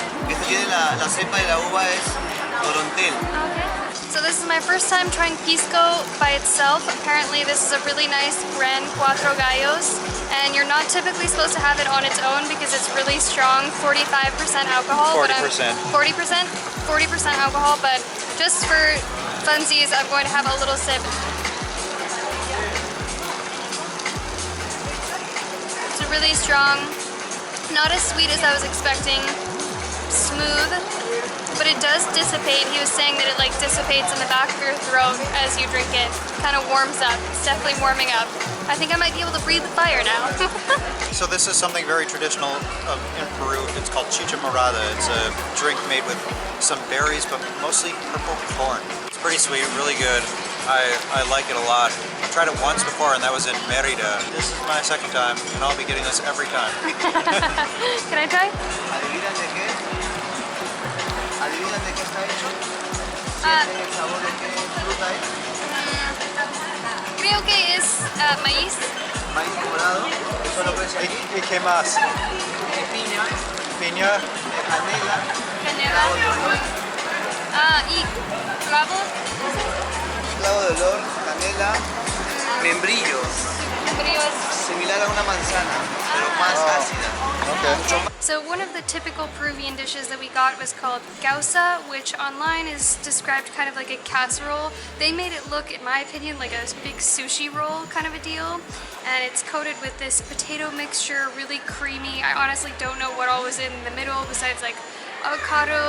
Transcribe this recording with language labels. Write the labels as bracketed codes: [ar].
[es] Esto tiene la cepa de la uva es Torontel. [en] Okay. So this is my first time trying pisco by itself. Apparently this is a really nice brand, Cuatro Gallos, and you're not typically supposed to have it on its own because it's really strong, 45% alcohol. 40%. 40% alcohol, but just for funsies, I'm going to have a little sip. It's really strong. Not as sweet as I was expecting, smooth, but it does dissipate. He was saying that it like dissipates in the back of your throat as you drink it. Kind of warms up. It's definitely warming up. I think I might be able to breathe the fire now. So this is something very traditional in Peru. It's called chicha morada. It's a drink made with some berries, but mostly purple corn. It's pretty sweet, really good. I like it a lot. I've tried it once before and that was in Merida. This is my second time and I'll be getting this every time. Can I try? [es] ¿Adivinan de qué? ¿Adivinan de qué está hecho? ¿Sienten el sabor de qué fruta es? Creo que es maíz. Maíz morado. Eso lo ves aquí. ¿Y qué más? Piña, Piña. canela, Canela. Y clavo. clavo de olor, canela, membrillos. Membrillos. Similar a una manzana, pero más ácida. [en] Okay. So one of the typical Peruvian dishes that we got was called gausa, which online is described kind of like a casserole. They made it look, in my opinion, like a big sushi roll kind of a deal. And it's coated with this potato mixture, really creamy. I honestly don't know what all was in the middle besides like avocado.